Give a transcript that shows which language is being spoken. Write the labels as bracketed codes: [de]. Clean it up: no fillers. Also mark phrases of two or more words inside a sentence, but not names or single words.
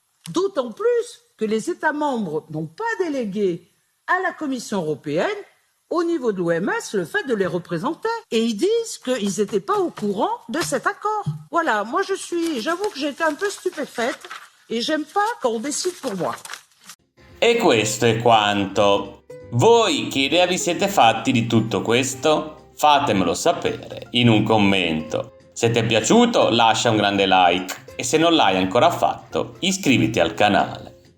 [fr] D'autant plus que les États membres n'ont pas délégué à la Commission européenne, au niveau de l'OMS, le fait de les représenter. Et ils disent qu'ils n'étaient pas au courant de cet accord. Voilà, moi j'avoue que j'ai été un peu stupéfaite et j'aime pas quand on décide pour moi. [it] E questo è quanto. Voi che idea vi siete fatti di tutto questo? Fatemelo sapere in un commento. Se ti è piaciuto lascia un grande like e se non l'hai ancora fatto iscriviti al canale.